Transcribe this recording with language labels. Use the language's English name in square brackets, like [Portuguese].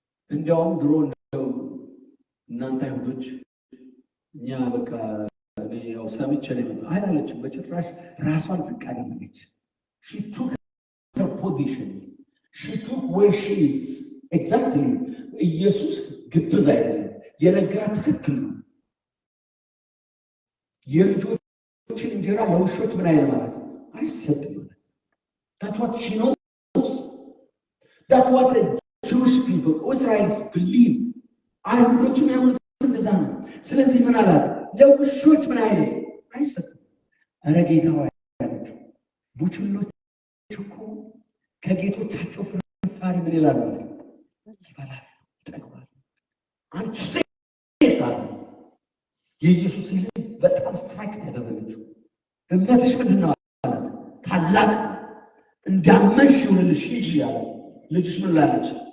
[Amharic] እንዲያውም ድሮ እናንተ አይሁዶች እኛ በቃ ያው ሰምቼ ነው የመጣሁ አላለችም። በጭራሽ ራሷን ዝቅ አደረገች። [English] she took her position, she took where she is exactly። [Amharic] ኢየሱስ ግብዝ አይደለም፣ የነገራት ትክክል ነው። የልጆችን እንጀራ ለውሾች ምን አይነት ማለት አይሰጥም። [English] That's what she knows. That's what the Jewish people, Israelites believe. [Amharic] አይሁዶችም ያምኑት እንደዛ ነው። ስለዚህ ምን አላት? ለውሾች ምን አይነት አይሰጥም። ኧረ ጌታ ሆይ ያለችው ቡችሎች እኮ ከጌቶቻቸው ፍርፋሪ ምን ይላሉ? ይበላል፣ ይጠግባል። አንቺ ሴት አለ የኢየሱስ ልጅ በጣም ስትራይክ ያደረገችው እምነትሽ ምንድን ነው አላት። ታላቅ እንዳመንሽ ይሁንልሽ ሂጂ ያለ ልጅሽ ምን ላለች?